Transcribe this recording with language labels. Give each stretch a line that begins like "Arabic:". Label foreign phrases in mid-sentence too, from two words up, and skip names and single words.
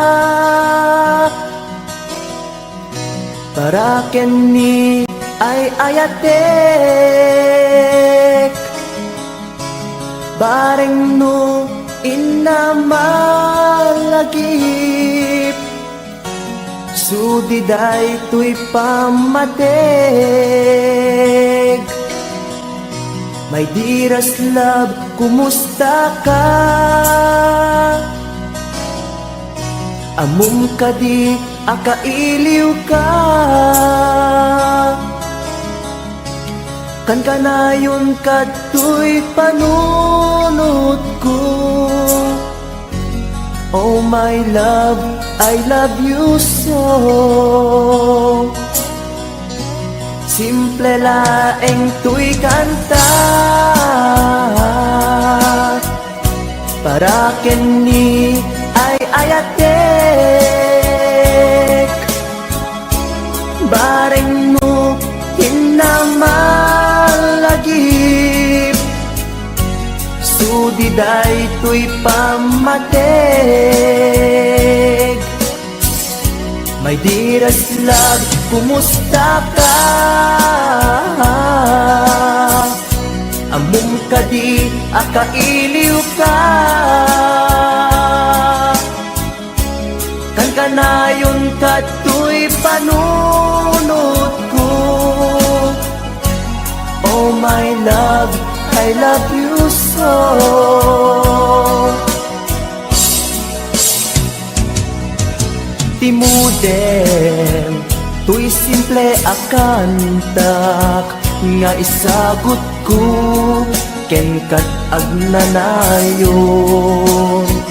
Iloko: para ken ni ay ayatek, bareng no inamalagip, sudiday tuy pamateg.
English: My dearest love,
Iloko: kumusta ka? Amum ka di, akailiw ka. Kan kanayon ka tuy panunod ko.
English: Oh my love, I love you so.
Iloko: Simple laeng tuy kanta, para ken ni ay ayatek, bareng mo hinamalagip, sudiday tuy pamateg.
English: My dearest love,
Iloko: kumusta ka? Among kadi akailiw ka. Kan kanayon kato'y panunod ko.
English: Oh my love, I love you so.
Iloko: Timuden, tuy simple akantak nga isagot ko ken kat agnanayon.